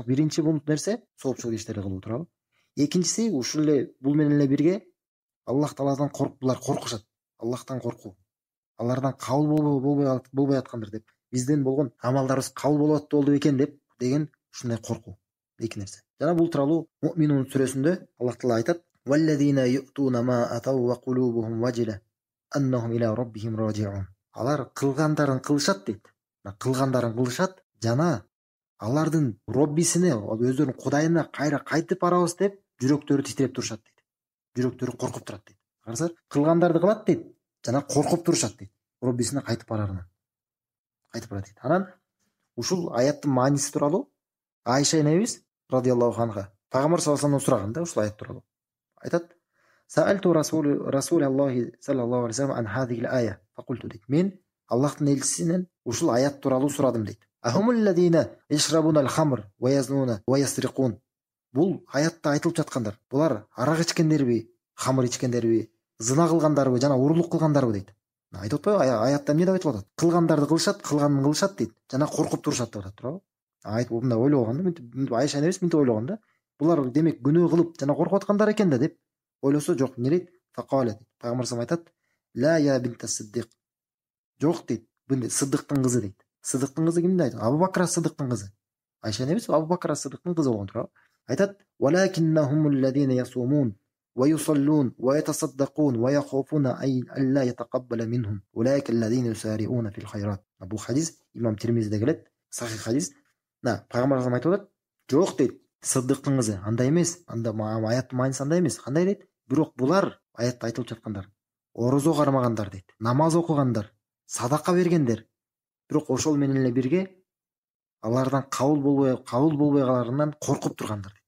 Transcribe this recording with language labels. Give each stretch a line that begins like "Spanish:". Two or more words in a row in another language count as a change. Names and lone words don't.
Kyrgyz: Биринчи бул нерсе соопчулук иштерди кылуу туурабы. Экинчиси ушул эле бул менен эле бирге Аллах Тааладан булар коркушат. Аллахтан коркуу. Алардан кабыл болбой аткандыр деп. Бизден болгон амалдарыбыз кабыл болот болду экен деген ушундай коркуу. Эки нерсе. Жана бул тууралуу Муъминун сүрөсүндө Аллах Таала айтат:
Arabic: "والذين يؤتون ما آتوا و قلوبهم وجلة أنهم إلى ربهم راجعون."
Kyrgyz: Алар кылгандарын кылышат дейт. Кылгандарын кылышат жана алардын Роббисине, өздөрүнүн Кудайына кайра кайтып барабыз деп жүрөктөрү титиреп турушат дейт. Жүрөктөрү коркуп турат дейт. Карасаңар, кылгандарды кылат дейт жана коркуп турушат дейт. Роббисине кайтып барарына. Кайтып барат дейт. Анан ушул аяттын мааниси тууралуу Айша энебиз
Arabic: رضي الله عنها
Kyrgyz: пайгамбар
Arabic: صلى الله عليه وسلمдан
Kyrgyz: сураган да ушул аят тууралуу.
Arabic: Айтат: "سألت رسول الله صلى الله عليه وسلم عن هذه الآية فقلت" дейт.
Kyrgyz: Мен Аллахтын элчисинен ушул аят тууралуу сурадым дейт.
Arabic: "أهم الذين يشربون الخمر و يزنون و يسرقون."
Kyrgyz: Бул аятта айтылып жаткандар. Булар арак ичкендерби, хамыр ичкендерби, зына кылгандарбы жана урурлук кылгандарбы дейт. Айтып атпайбы? Аятта эмне деп айтылып атат? Кылгандарды кылышат, кылганын кылышат дейт. Жана коркуп турушат деп атат, туурабы? Айтып мындай ойлогон да, мынтип Айша энебиз мынтип ойлогон да. Булар демек күнөө кылып жана коркуп аткандар экен да деп ойлосо жок. Эмне дейт? Факалет. Пайгамбар
Arabic: صلى الله عليه
Kyrgyz: айтат:
Arabic: "لا يا بنت الصديق."
Kyrgyz: Жок дейт. Бул Сыддыктын кызы дейт. Сыддыктын кызы кимди айтат? Абу Бакр ас-Сыддыктын кызы. Айша энебиз Абу Бакр ас-Сыддыктын кызы болгон, туурабы? Айтат:
Arabic: "ولكنهم الذين يصومون و يصلون و يتصدقون و يخافون ألا يتقبل منهم أولئك الذين يسارعون في الخيرات."
Kyrgyz: Бул хадис имам Тирмизиде келет. Сахих хадис. Пайгамбар айтып атат: "Жок" дейт. Сыддыктын кызы андай эмес. Анда аяттын мааниси андай эмес. Кандай дейт? Бирок булар аятта айтылып жаткандар. Орозо кармагандар дейт. Намаз окугандар, садака бергендер. Бирок ошол менен эле бирге алардан кабыл болбой каларынан коркуп тургандар дейт.